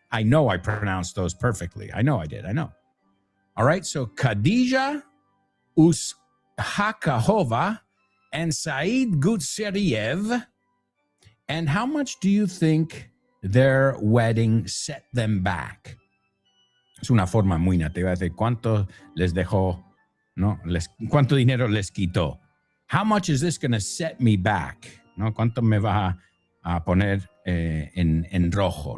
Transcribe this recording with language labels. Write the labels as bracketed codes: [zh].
[en] I know I pronounced those perfectly. I know I did. I know. All right. So Khadija Uskakova and Said Gutseriev. And how much do you think their wedding set them back? [es] Es una forma muy nativa de cuánto les dejó, ¿no? Cuánto dinero les quitó. [en] How much is this going to set me back? [es] ¿No? ¿Cuánto me va a poner en rojo?